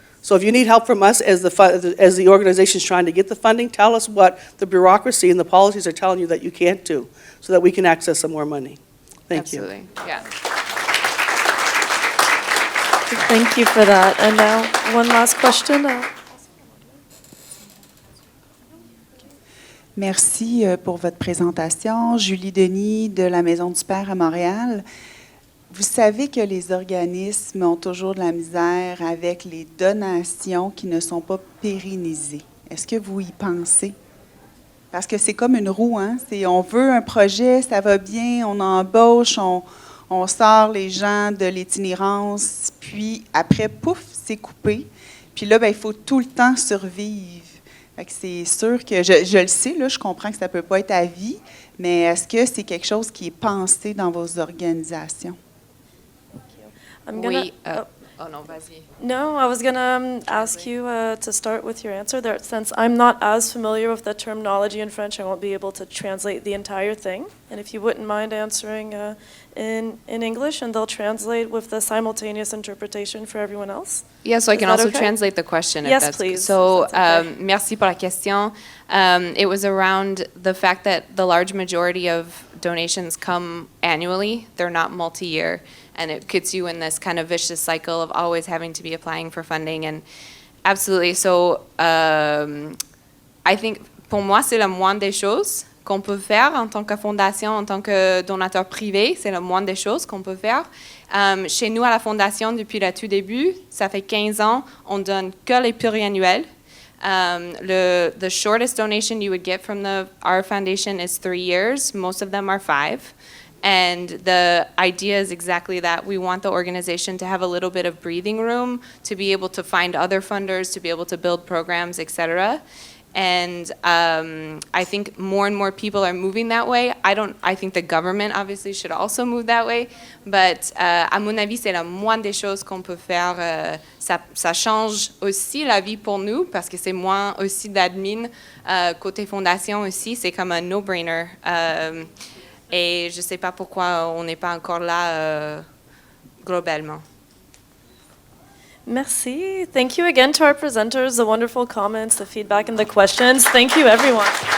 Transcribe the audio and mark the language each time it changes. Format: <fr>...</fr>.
<en>So if you need help from us as the organization's trying to get the funding, tell us what the bureaucracy and the policies are telling you that you can't do so that we can access some more money. Thank you. Absolutely. Yeah. Thank you for that. And now, one last question.</en> <fr>Merci pour votre présentation. Julie Denis de la Maison du Père à Montréal. Vous savez que les organismes ont toujours de la misère avec les donations qui ne sont pas pérennisées. Est-ce que vous y pensez? Parce que c'est comme une roue, hein? On veut un projet, ça va bien, on embauche, on sort les gens de l'itinérance, puis après, pouf, c'est coupé. Puis là, il faut tout le temps survivre. Fait que c'est sûr que, je le sais, là, je comprends que ça ne peut pas être à vie, mais est-ce que c'est quelque chose qui est pensé dans vos organisations?</fr> <en>I'm gonna,</en> <fr>Oh no, vas-y.</fr> <en>No, I was going to ask you to start with your answer there. Since I'm not as familiar with the terminology in French, I won't be able to translate the entire thing. And if you wouldn't mind answering in English, and they'll translate with the simultaneous interpretation for everyone else. Yeah, so I can that also okay? translate the question. Yes, if that's please, So, if that's okay.</en> <fr>merci pour la question.</fr> <en>It was around the fact that the large majority of donations come annually. They're not multi-year. And it puts you in this kind of vicious cycle of always having to be applying for funding. And absolutely. So, I think,</en> <fr>pour moi, c'est la moindre des choses qu'on peut faire en tant que fondation, en tant que donateur privé. C'est la moindre des choses qu'on peut faire. Chez nous, à la fondation, depuis le tout début, ça fait 15 ans, on donne que les pluriannuels.</fr> <en>The shortest donation you would get from our foundation is 3 years. Most of them are 5. And the idea is exactly that. We want the organization to have a little bit of breathing room, to be able to find other funders, to be able to build programs, et cetera. And I think more and more people are moving that way. I think the government obviously should also move that way.</en> <fr>But à mon avis, c'est la moindre des choses qu'on peut faire. Ça change aussi la vie pour nous parce que c'est moins aussi d'admin. Côté fondation aussi, c'est comme un no-brainer. Et je ne sais pas pourquoi on n'est pas encore là globalement.</fr> <en>Merci. Thank you again to our presenters, the wonderful comments, the feedback, and the questions. Thank you, everyone.</en>